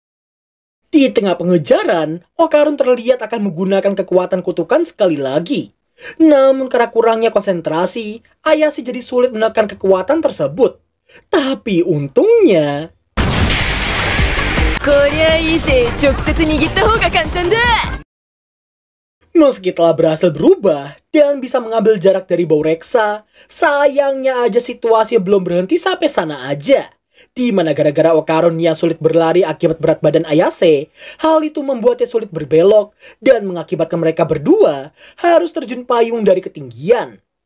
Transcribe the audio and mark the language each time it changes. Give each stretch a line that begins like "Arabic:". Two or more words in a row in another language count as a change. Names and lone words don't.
Indonesian: Di tengah pengejaran, Okarun terlihat akan menggunakan kekuatan kutukan sekali lagi. Namun karena kurangnya konsentrasi, Ayase jadi sulit menekan kekuatan tersebut. Tapi untungnya,
Japanese: こりゃいいぜ、直接握った方が簡単だ。
Indonesian: meski telah berhasil berubah dan bisa mengambil jarak dari Baureksa, sayangnya aja situasi belum berhenti sampai sana aja. Di mana gara-gara Okarun yang sulit berlari akibat berat badan Ayase, hal itu membuatnya sulit berbelok dan mengakibatkan mereka berdua harus terjun payung dari ketinggian.